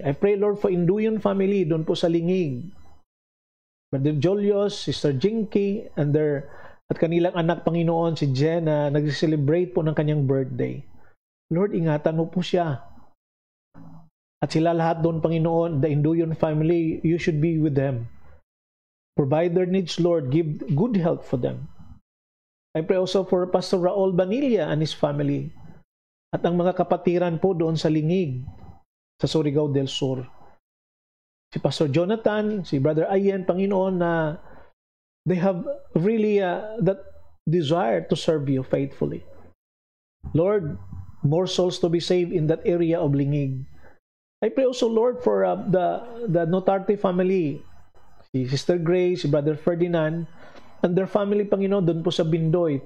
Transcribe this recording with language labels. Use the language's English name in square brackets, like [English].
[English] I pray, Lord, for Induyon family, [Filipino] doon po sa Lingig. Brother Jolios, Sister Jinky, at kanilang anak, Panginoon, si Jen, na nag-celebrate po ng kanyang birthday. Lord, ingatan mo po siya. At sila lahat doon, Panginoon, [English] the Induyon family, you should be with them. Provide their needs, Lord. Give good health for them. I pray also for Pastor Raul Banilla and his family. [Filipino] At ang mga kapatiran po doon sa Lingig, sa Surigao del Sur. [English] Si Pastor Jonathan, si Brother Ayen, [Filipino] Panginoon, na [English] they have really that desire to serve you faithfully. Lord, more souls to be saved in that area of Lingig. I pray also, Lord, for the Notarte family, si Sister Grace, si Brother Ferdinand, and their family, [Filipino] Panginoon, doon po sa Bindoy.